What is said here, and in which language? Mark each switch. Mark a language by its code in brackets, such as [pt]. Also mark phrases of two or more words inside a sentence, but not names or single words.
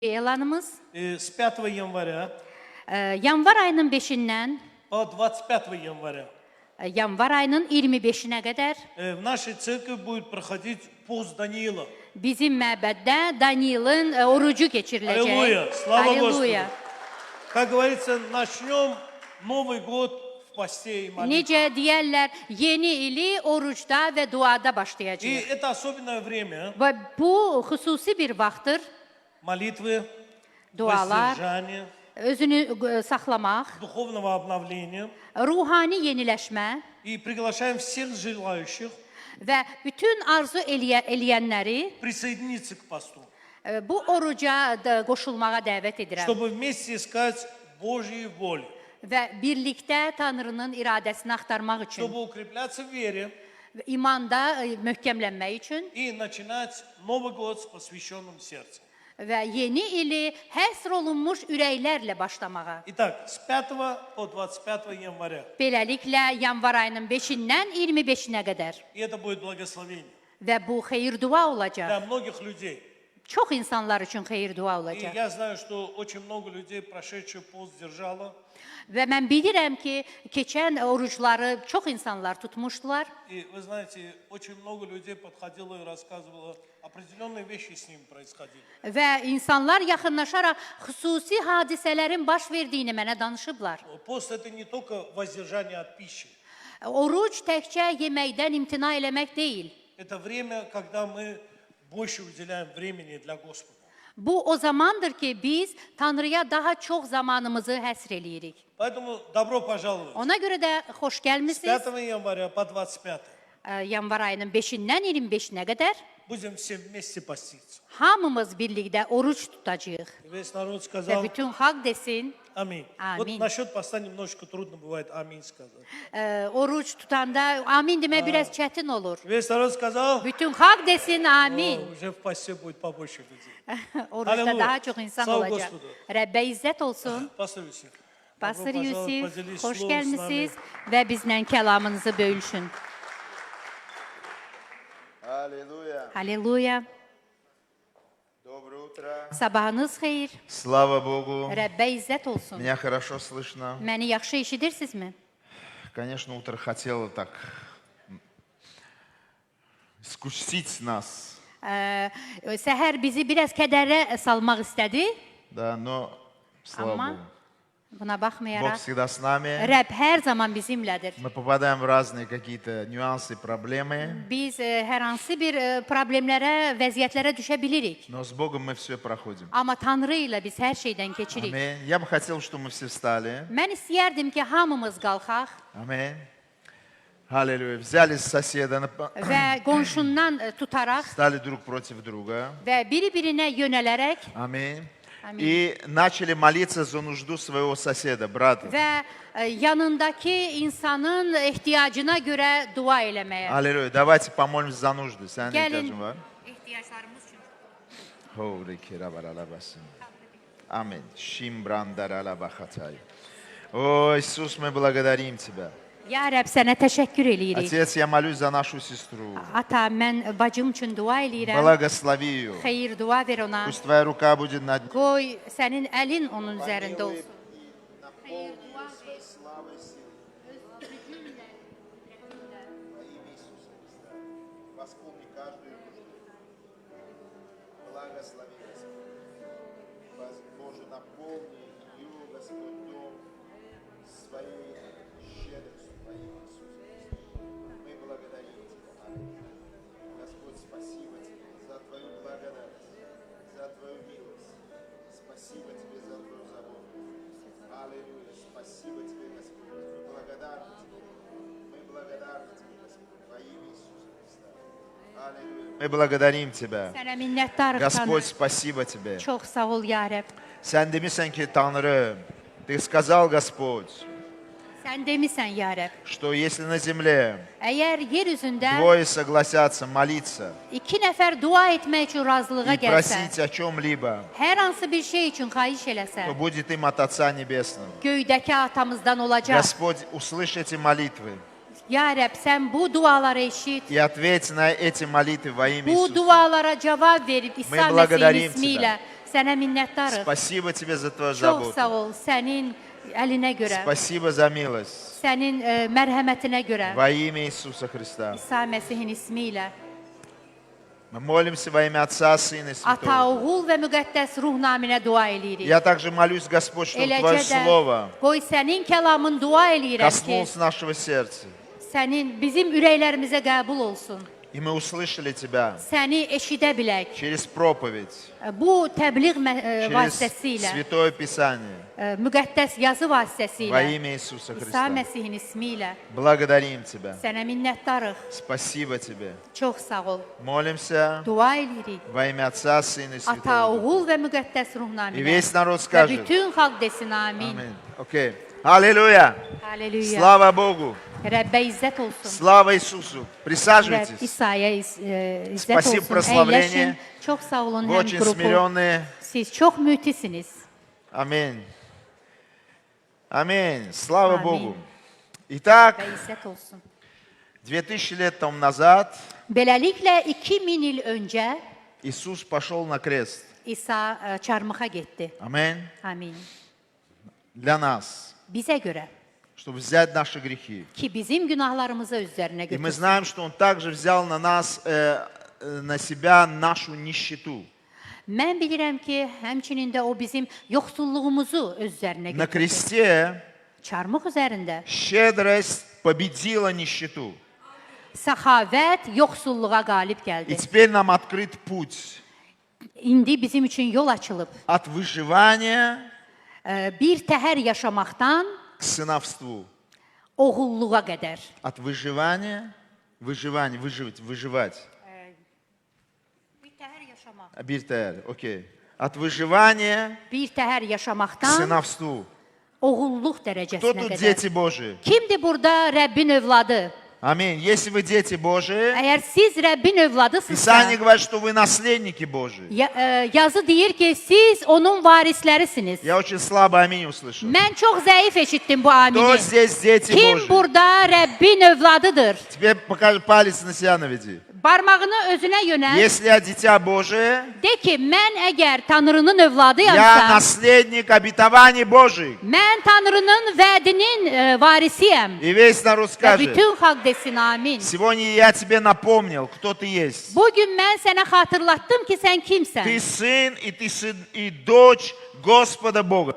[az] Elanımız [ru] С 5 января [az] yanvar ayının 5-dən [ru] по 25 января [az] yanvar ayının 25-nə qədər [ru] в нашей церкви будет проходить пост Даниила. [az] bizim məbəddə Daniilin orucu keçiriləcək. [ru] Аллилуйя! Слава Аллилуйя. Господу! Как говорится, начнем Новый год в посте и молитве. [az] Necə deyərlər, yeni ili orucda və duada [ru] И [az] başlayacağıq. [ru] это особенное время [az] Və bu xüsusi bir vaxtdır. [ru] молитвы, [az] Dualar, [ru] воздержания, [az] özünü saxlamaq, [ru] духовного обновления. [az] ruhani yeniləşmə [ru] И приглашаем всех желающих [az] və bütün arzu eləyənləri [ru] присоединиться к посту, [az] bu oruca qoşulmağa dəvət edirəm. [ru] чтобы вместе искать Божьей воли, [az] Və birlikdə Tanrının iradəsini axtarmaq üçün, [ru] чтобы укрепляться в вере [az] imanda möhkəmlənmək üçün [ru] и начинать Новый год с посвященным сердцем. [az] və yeni ili həsr olunmuş ürəklərlə başlamağa. [ru] Итак, с 5 по 25 января. [az] Beləliklə, yanvar ayının 5-dən 25-nə qədər. [ru] И это будет благословение [az] Və bu xeyir dua olacaq. [ru] для многих людей. [az] Çox insanlar üçün xeyir dua [ru] И [az] olacaq. [ru] я знаю, что очень много людей, прошедших пост, держало. [az] Və mən bilirəm ki, keçən orucları çox insanlar tutmuşdular. [ru] И вы знаете, очень много людей подходило и рассказывало, определенные вещи с ним происходили. [az] Və insanlar yaxınlaşaraq xüsusi hadisələrin baş verdiyini mənə danışıblar. [ru] Пост – это не только воздержание от пищи. [az] Oruc təkcə yeməkdən imtina eləmək deyil. [ru] Это время, когда мы больше уделяем времени для Господа. [az] Bu o zamandır ki, biz Tanrıya daha çox zamanımızı həsr eləyirik. [ru] Поэтому добро пожаловать. [az] Ona görə də xoş [ru] С [az] gəlmisiniz. [ru] 5 января по 25 [az] Yanvar ayının 5-dən 25-nə qədər [ru] будем все вместе поститься. [az] hamımız birlikdə oruc tutacağıq. [ru] И весь народ [az] Və [ru] сказал [az] bütün xalq desin, [ru] аминь. Аминь. Вот насчет поста немножечко трудно бывает аминь сказать. [az] oruc tutanda amin demək biraz çətin olur. [ru] Весь народ сказал, [az] Bütün xalq desin amin. [ru] уже в посте будет побольше людей. [az] Orucda Halleluya. daha çox insan Sağ ol olacaq. [ru] Господu. [az] Rəbbə izzət olsun. [ru] Пастор Юсиф, [az] Pastor [ru] добро пожаловать, [az] Yusif, [ru] поделись [az] xoş [ru] словом с [az] gəlmisiniz [ru] нами. [az] və bizlə kəlamınızı bölüşün. [ru] Аллилуйя. [az] Halleluya. [ru] Доброе утро. [az] Sabahınız xeyir. [ru] Слава Богу. [az] Rəbbə izzət olsun. [ru] Меня хорошо слышно. [az] Məni yaxşı eşidirsinizmi? [ru] Конечно, утро хотело так скусить нас. [az] Səhər bizi biraz kədərə salmaq istədi. [ru] Да, но слава [az] Amma [ru] Богу. [az] buna [ru] Бог [az] baxmayaraq [ru] всегда с нами. [az] Rəbb hər zaman bizimlədir. [ru] Мы попадаем в разные какие-то нюансы, проблемы. [az] Biz hər hansı bir problemlərə, vəziyyətlərə düşə bilirik. [ru] Но с Богом мы все проходим. [az] Amma Tanrı ilə biz hər şeydən keçirik. [ru] Аминь. Я бы хотел, чтобы мы все встали. [az] Mən istəyərdim ki, hamımız qalxaq [ru] Аминь. Аллилуйя. Взяли соседа, [az] və qonşundan tutaraq [ru] стали друг против друга. [az] və biri-birinə yönələrək [ru] Аминь. Аминь. И начали молиться за нужду своего соседа, брата. [az] və yanındakı insanın ehtiyacına görə dua eləməyə. [ru] Аллилуйя. Давайте помолимся за нужды. [tr] Sen ne [az] Gəlin [tr] ihtiyacın var? [az] ehtiyaclarımız üçün. [ru] Аминь. Шимбрандаралабахатай. О, Иисус, мы благодарим Тебя. [az] Ya Rəbb, sənə təşəkkür eləyirik. [ru] Отец, я молюсь за нашу сестру. [az] Ata, mən bacım üçün dua eləyirəm. [ru] Благослови ее. [az] Xeyir dua ver ona. [ru] Пусть Твоя рука будет над ней. [az] Qoy sənin əlin onun üzərində olsun. [ru] Восполни каждую нужду. Благослови, Господь. Боже, наполни ее, Господь, дом своей щедростью во имя Иисуса Христа. Мы благодарим Тебя, Господь, спасибо Тебе за Твою благодать, за Твою милость. Спасибо Тебе за Твою заботу. Аллилуйя. Спасибо Тебе, Господь. Мы благодарны Тебе. Мы благодарны Тебе, Господь, во имя Иисуса Христа. Аллилуйя. Мы благодарим Тебя. [az] Sənə minnətdarıq [ru] Господь, [az] Tanrı. [ru] спасибо Тебе. [az] Çox sağ ol ya Rəbb. Sen demişsen ki Tanrı, [ru] Ты сказал, Господь, [az] Sən demisən ya Rəbb. [ru] что если на земле [az] Əgər yer üzündə [ru] двое согласятся молиться [az] iki nəfər dua etmək üçün razılığa [ru] и [az] gəlsə, [ru] просить о чем-либо, [az] hər hansı bir şey üçün xahiş eləsə, [ru] то будет им от Отца Небесного. [az] göydəki atamızdan olacaq. [ru] Господь, услышь эти молитвы [az] Ya Rəbb, sən bu duaları eşit. [ru] и ответь на эти молитвы во имя [az] Bu [ru] Иисуса. [az] dualara cavab verib İsa Məsih'in [ru] благодарим [az] ismiyle Sənə minnətdarıq. [ru] Спасибо тебе за твою [az] Çox sağ [ru] заботу. [az] ol sənin əlinə görə, [ru] Спасибо за mилость. [az] sənin mərhəmətinə görə. [ru] Во имя Иисуса Христа. [az] İsa Məsihin ismi ilə. [ru] Мы молимся во имя Отца, Сына и [az] Ata, [ru] Святого. [az] oğul və müqəddəs ruh naminə dua eləyirik. [ru] Я также молюсь, Господь, чтобы Твое [az] Eləcə də [ru] Слово [az] qoy sənin kəlamın dua eləyirəm ki, [ru] коснулось нашего сердца. [az] sənin bizim ürəklərimizə qəbul olsun. [ru] И мы услышали Тебя [az] Səni eşidə bilək. [ru] через проповедь, [az] Bu təbliğ [ru] через [az] vasitəsilə, [ru] Святое Писание. [az] müqəddəs yazı [ru] Во [az] vasitəsilə, [ru] имя Иисуса [az] İsa [ru] Христа. [az] Məsihin ismi ilə [ru] Благодарим Тебя. [az] sənə minnətdarıq. [ru] Спасибо Тебе. [az] Çox sağ ol. [ru] Молимся [az] Dua eləyirik. [ru] во имя Отца, Сына и [az] Ata, [ru] Святого. [az] oğul və müqəddəs ruh [ru] И [az] naminə. [ru] весь народ [az] Və [ru] скажет. [az] bütün xalq desin amin. [ru] Аминь. Окей. Аллилуйя. [az] Hallelujah. [ru] Слава Богу. [az] Rəbbə izzət olsun. [ru] Слава Иисусу. [az] Rəbb [ru] Присаживайтесь. [az] İsa'ya izzət [ru] Спасибо [az] olsun. [ru] прославление. [az] Əyləşin. Çox sağ olun [ru] Вы [az] həm [ru] очень [az] qrupu. [ru] смиренные. [az] Siz çox mütisiniz. [ru] Аминь. Аминь. Слава Аминь. Богу. Итак, [az] Və izzət olsun. [ru] 2000 лет тому назад [az] Beləliklə 2000 il öncə [ru] Иисус пошел на крест. [az] İsa çarmıxa getdi. [ru] Аминь. [az] Amin. [ru] Для нас. [az] Bizə görə [ru] Чтобы взять наши грехи. [az] ki bizim günahlarımızı öz üzərinə [ru] И мы [az] götürsün. [ru] знаем, что Он также взял на нас, на себя нашу нищету. [az] Mən bilirəm ki, həmçinin də o bizim yoxsulluğumuzu öz üzərinə [ru] На [az] götürdü. [ru] кресте [az] Çarmıq üzərində [ru] щедрость победила нищету. [az] səxavət yoxsulluğa qalib [ru] И [az] gəldi. [ru] теперь нам открыт путь [az] İndi bizim üçün yol açılıb. [ru] от выживания [az] Bir təhər yaşamaqdan [ru] к сыновству. [az] oğulluğa qədər. [ru] От выживания, выживать. [az] Bir təhər yaşamaq. Bir təhər, [ru] окей. От выживания [az] Bir təhər [ru] к [az] yaşamaqdan [ru] сыновству. [az] oğulluq [ru] Кто [az] dərəcəsinə [ru] тут [az] qədər. [ru] дети Божии? [az] Kimdir burada Rəbbin övladı? [ru] Аминь. Если вы дети Божии, [az] Əgər siz Rəbbin övladısınızsa, [ru] Писание говорит, что вы наследники Божии. [az] yazı deyir ki, siz onun varislərisiniz. [ru] Я очень слабо аминь услышал. [az] Mən çox zəif eşitdim bu [ru] Кто [az] amini. [ru] здесь дети [az] Kim [ru] Божии? [az] burada Rəbbin övladıdır? [ru] Тебе покажи, палец на себя наведи. [az] Barmağını özünə yönəl. [ru] Если я дитя Божие, [az] De ki, mən əgər Tanrının [ru] я [az] övladıyamsa, [ru] наследник обетований Божьих. [az] mən Tanrının vədinin varisiyəm. [ru] И весь народ [az] Və [ru] скажет, [az] bütün xalq desin amin. [ru] сегодня я тебе напомнил, кто ты есть. [az] Bugün mən sənə xatırlatdım ki, sən kimsən? [ru] Ты сын, и ты сын, и дочь Господа Бога.